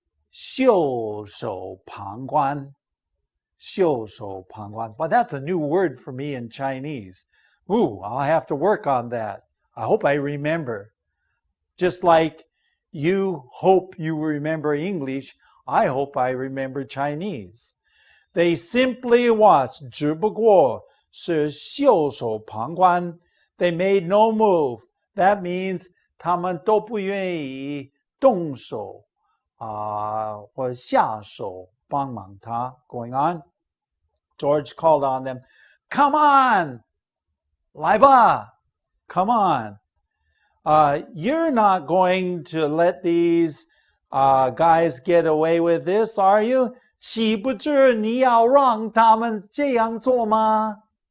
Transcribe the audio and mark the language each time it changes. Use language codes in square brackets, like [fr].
[zh] 袖手旁观 袖手旁观 [en] But that's a new word for me in Chinese. Ooh, I'll have to work on that. I hope I remember. Just like you hope you remember English, I hope I remember Chinese. They simply watched, [zh] 只不过是袖手旁观. [en] They made no move. That means [zh] 他们都不愿意动手或下手帮忙他. [en] Going on, George called on them, "Come on, [zh] 来吧, [en] come on. You're not going to let these guys get away with this, are you? [zh] 岂不知你要让他们这样做吗?